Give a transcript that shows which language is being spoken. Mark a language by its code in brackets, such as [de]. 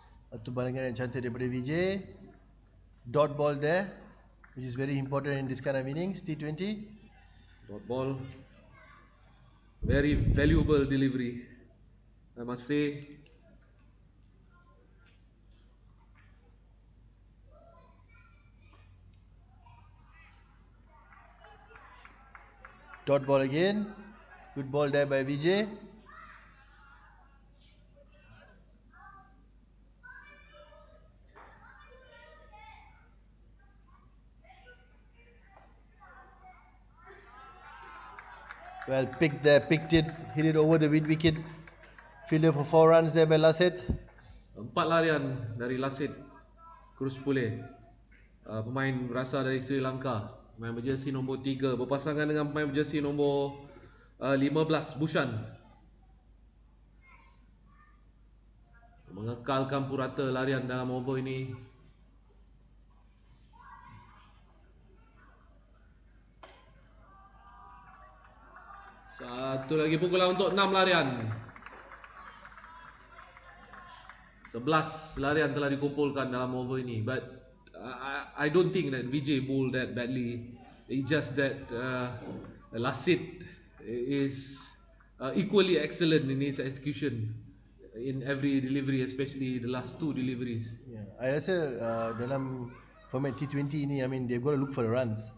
[ms] Satu balingan yang cantik daripada Vijay. [en] Dot ball there, which is very important in this kind of innings, T20. Dot ball. Very valuable delivery, I must say. Dot ball again. Good ball there by Vijay. Well picked there, picked it, hit it over the mid wicket. Fielder for 4 runs there by Lassit. [ms] 4 larian dari Lassit Cruz Pule. Pemain berasal dari Sri Lanka. Pemain berjersey nombor 3 berpasangan dengan pemain berjersey nombor 15 Bhushan. Mengekalkan purata larian dalam over ini. Satu lagi pukulan untuk 6 larian. 11 larian telah dikumpulkan dalam over ini. [en] But I don't think that Vijay bowled that badly. It's just that Lassit is equally excellent in his execution in every delivery, especially the last 2 deliveries. Yeah, I [ms] rasa dalam format T20 ini, [en] I mean they've got to look for the runs.